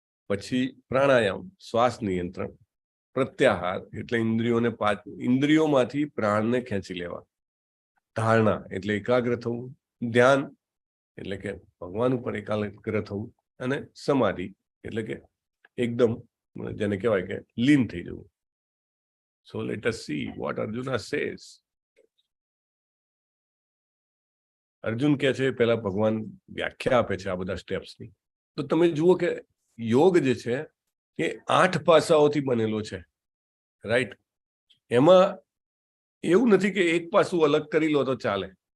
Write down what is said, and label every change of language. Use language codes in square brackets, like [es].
[gu] પછી પ્રાણાયામ, શ્વાસ નિયંત્રણ. પ્રત્યાહાર એટલે ઇન્દ્રિયોમાંથી પ્રાણને ખેંચી લેવા. ધારણા એટલે એકાગ્ર થવું. ધ્યાન એટલે કે ભગવાન ઉપર એકાગ્ર થવું. અને સમાધિ એટલે કે એકદમ જેને કહેવાય કે લીન થઈ જવું. [en] So let us see what Arjuna says. [gu] Arjun કહે છે, પહેલા ભગવાન વ્યાખ્યા આપે છે આ બધા સ્ટેપ્સની. તો તમે જુઓ કે યોગ જે છે એ 8 પાસાઓથી બનેલો છે, રાઈટ? એમાં એવું નથી કે એક પાસું અલગ કરી લો તો ચાલે.